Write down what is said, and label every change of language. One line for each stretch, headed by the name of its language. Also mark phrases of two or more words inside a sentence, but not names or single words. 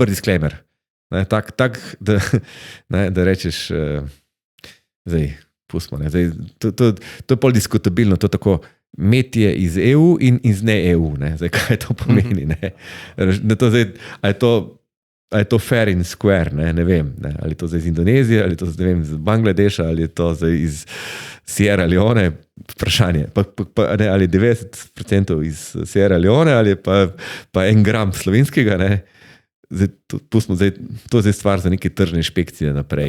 Slovenian: dober disclaimer. Tak, da rečeš, zdaj, pustimo, ne, zdaj, to je pol diskutabilno, to tako metje iz EU in iz ne EU, ne, zdaj, kaj to pomeni, ne. To zdaj, a je to
English: fair and square,
Slovenian: ne vem, ne, ali je to zdaj iz Indonezije, ali je to zdaj, ne vem, iz Bangladeša, ali je to zdaj iz Sierra Leone, vprašanje, ne, ali 90% iz Sierra Leone, ali pa 1 gram slovenskega, ne. Zdaj, pustimo, to je zdaj stvar za neke tržne inšpekcije naprej.